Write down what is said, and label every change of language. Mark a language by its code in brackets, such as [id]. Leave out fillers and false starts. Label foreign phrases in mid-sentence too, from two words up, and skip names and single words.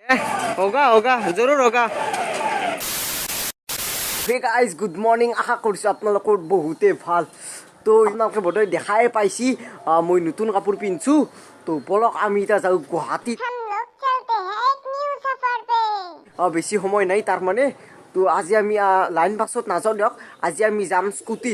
[hi] होगा होगा जरूर होगा। [en] hey guys good morning [as] आशा কৰিছো আপোনালোকৰ বহুতে ভাল। তো আপোনালোকে বোধহয় দেখাই পাইছি মই নতুন কাপোৰ পিন্ধছো। তো বলক আমি এটা যাও গুৱাহাটী। বেছি সময় নাই তাৰ মানে। তো আজি আমি লাইন বাছত নাযাওঁ দিয়ক, আজি আমি যাম স্কুটিত।